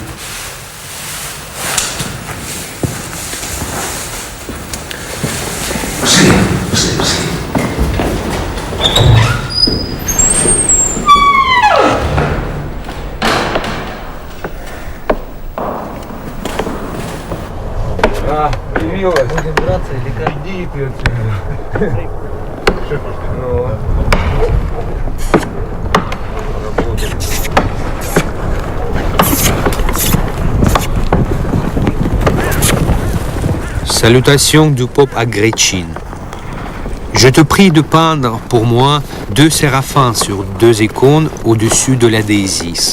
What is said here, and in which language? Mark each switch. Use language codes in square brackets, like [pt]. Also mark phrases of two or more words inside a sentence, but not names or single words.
[ru] Пошли, пошли, пошли. Будем драться или как? Иди и ты отсюда. [fr] Salutations du pape à Gretchin. Je te prie de peindre pour moi 2 séraphins sur 2 icônes au-dessus de la Déisis.